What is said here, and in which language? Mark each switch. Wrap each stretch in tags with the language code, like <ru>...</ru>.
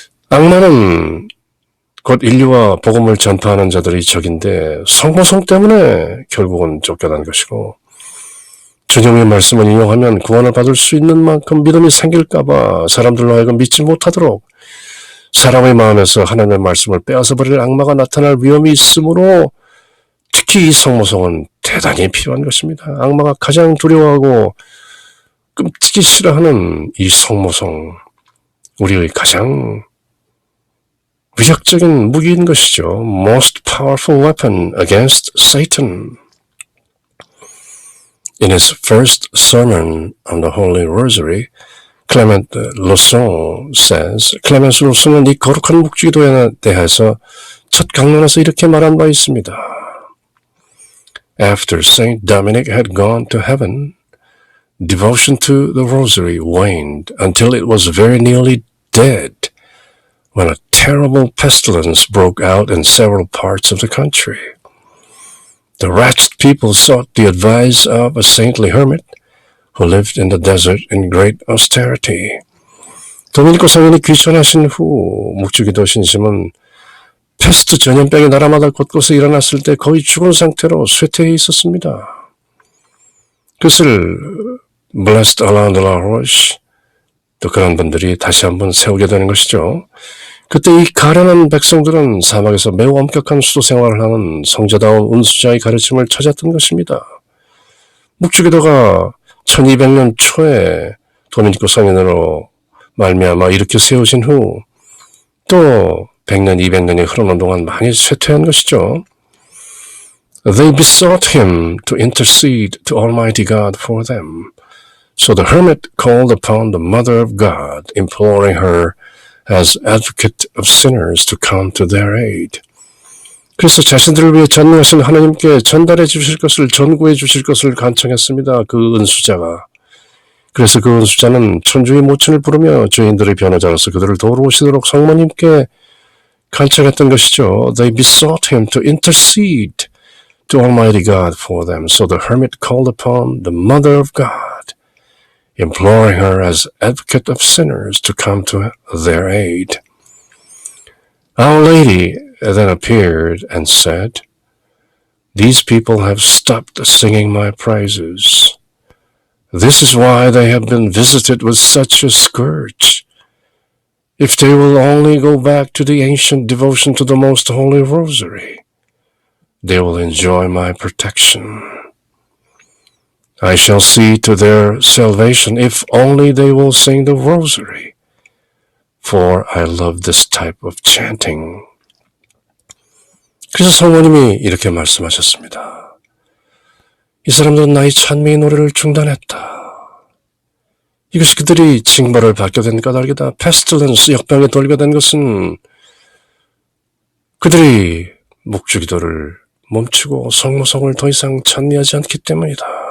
<ko>악마는 곧 인류와 복음을 전파하는 자들의 적인데 성모성 때문에 결국은 쫓겨난 것이고, 주님의 말씀을 인용하면 구원을 받을 수 있는 만큼 믿음이 생길까봐 사람들로 하여금 믿지 못하도록 사람의 마음에서 하나님의 말씀을 빼앗아버릴 악마가 나타날 위험이 있으므로 특히 이 성모성은 대단히 필요한 것입니다. 악마가 가장 두려워하고 끔찍이 싫어하는 이 성모성, 우리의 가장 위력적인 무기인 것이죠.</ko> <en>Most powerful weapon against Satan. In his first sermon on the Holy Rosary, Clement Losson says,</en> <ko>클레멘스 로슨은 이 거룩한 묵주기도에 대해서 첫 강론에서 이렇게 말한 바 있습니다.</ko> <en>After Saint Dominic had gone to heaven, devotion to the Rosary waned until it was very nearly dead, when a terrible pestilence broke out in several parts of the country. The wretched people sought the advice of a saintly hermit who lived in the desert in great austerity.</en> <ko>도미니코 성인이 귀천하신 후 묵주기도 신심은 패스트 전염병이 나라마다 곳곳에 일어났을 때 거의 죽은 상태로 쇠퇴해 있었습니다. 그것을 Blessed Alain de la Roche, 또 그런 분들이 다시 한번 세우게 되는 것이죠. 그때 이 가련한 백성들은 사막에서 매우 엄격한 수도 생활을 하는 성자다운 은수자의 가르침을 찾았던 것입니다. 묵주기도가 1200년 초에 도미니코 성인으로 말미암아 이렇게 세우신 후 또 100년, 200년이 흐르는 동안 많이 쇠퇴한 것이죠.</ko> <en>They besought him to intercede to Almighty God for them. So the hermit called upon the Mother of God, imploring her as advocate of sinners to come to their aid.</en> <ko>그래서 자신들을 위해 전능하신 하나님께 전달해 주실 것을, 전구해 주실 것을 간청했습니다. 그 은수자가. 그래서 그 은수자는 천주의 모친을 부르며 죄인들의 변호자로서 그들을 도우러 오시도록 성모님께 간청했던 것이죠.</ko> <en>They besought him to intercede to Almighty God for them. So the hermit called upon the Mother of God, imploring her as advocate of sinners to come to their aid. Our Lady then appeared and said, These people have stopped singing my praises. This is why they have been visited with such a scourge. If they will only go back to the ancient devotion to the Most Holy Rosary, they will enjoy my protection. I shall see to their salvation if only they will sing the Rosary, for I love this type of chanting.</en> <ko>그래서 성모님이 이렇게 말씀하셨습니다. 이 사람들은 나의 찬미의 노래를 중단했다. 이것이 그들이 징벌을 받게 된 까닭이다. 페스틸런스, 역병에 돌게 된 것은 그들이 묵주기도를 멈추고 성모성을 더 이상 찬미하지 않기 때문이다.</ko>